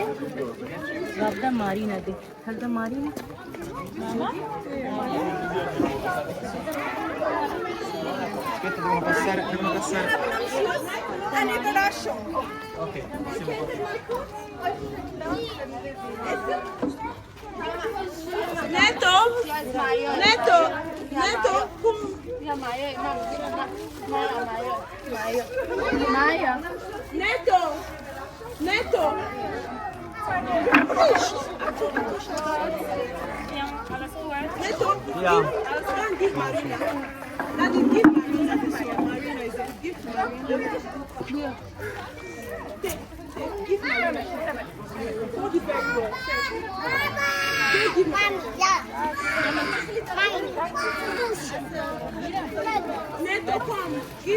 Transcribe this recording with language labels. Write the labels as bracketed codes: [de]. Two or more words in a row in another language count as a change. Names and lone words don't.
[id] Sudah Marina deh. Sudah Marina. [it] Aspetta, devono passare. [de] Eine Überraschung. Ok. Neto? Neto? Neto? Maya. Neto? Neto? Neto? Ja. Dann gib Marina. Dann gib Marina. [en] Marina is a gift Marina. Give Marina. For the bag boy. Give Marina. Neto, come. Give.